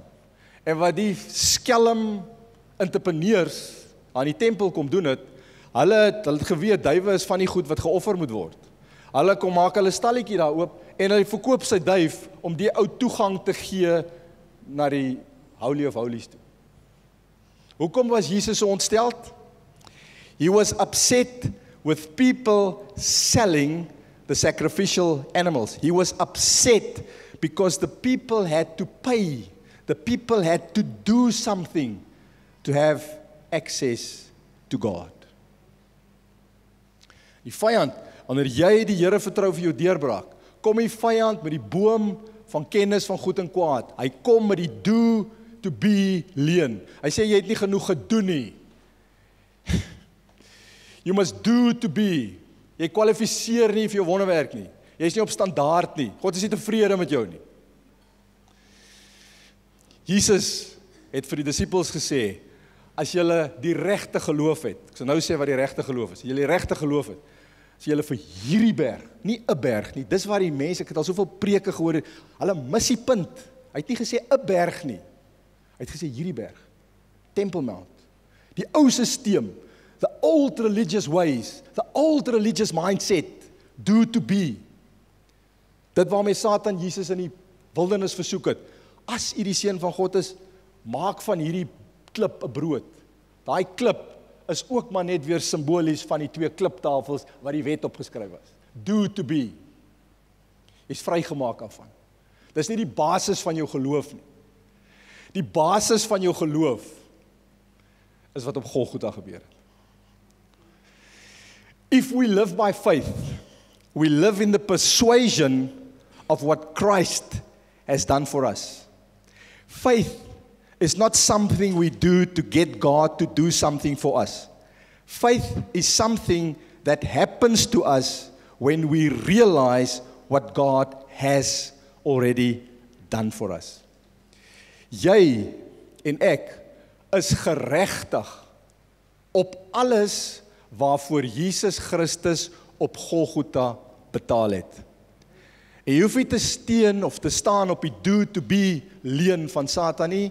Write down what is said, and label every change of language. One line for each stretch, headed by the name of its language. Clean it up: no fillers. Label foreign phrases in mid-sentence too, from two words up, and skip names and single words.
Afrikaans: En wat die skelm entrepreneurs aan die tempel kom doen het, hulle het geweet, duiwe is van die goed wat geoffer moet word. Hulle kom maak hulle stalletjie daar oop, en hy verkoop sy duif, om die ou toegang te gee, na die
English: Holy of Holies
Afrikaans: toe. Hoekom was Jesus so ontsteld?
English: He was upset with people selling the sacrificial animals. He was upset because the people had to pay. The people had to do something to have access to God.
Afrikaans: Die vyand, wanneer jy die Here vertrou vir jou deurbraak, kom die vyand met die boom van kennis van goed en kwaad. Hy kom met die
English: do to be
Afrikaans: leen. Hy sê, jy het nie genoeg gedoen nie.
English: You must do to be.
Afrikaans: Jy kwalifiseer nie vir jou wonderwerk nie. Jy is nie op standaard nie. God is nie tevrede met jou nie. Jesus het vir die disippels gesê, as julle die regte geloof het, ek sal nou sê wat die regte geloof is, as julle die regte geloof het, as julle vir hierdie berg, nie 'n berg nie, dis waar die mense, ek het al soveel preke gehoor, hulle mis die punt. Hy het nie gesê 'n berg nie. Hy het gesê hierdie berg, Temple Mount, die ou sisteem,
English: the old religious ways, the old religious mindset, do to be.
Afrikaans: Dit waarmee Satan Jesus in die wildernis versoek het. As u die seun van God is, maak van hierdie klip 'n brood. Daai klip is ook maar net weer simbolies van die twee kliptafels wat die wet opgeskryf was.
English: Do to be.
Afrikaans: Jy's vrygemaak daarvan. Dis nie die basis van jou geloof nie. Die basis van jou geloof is wat op Golgotha gebeur het.
English: If we live by faith, we live in the persuasion of what Christ has done for us. Faith is not something we do to get God to do something for us. Faith is something that happens to us when we realize what God has already done for us.
Afrikaans: Jy en ek is geregtig op alles waarvoor Jesus Christus op Golgotha betaal het. En jy hoef nie te steun of te staan op die
English: do to be
Afrikaans: leen van Satan nie.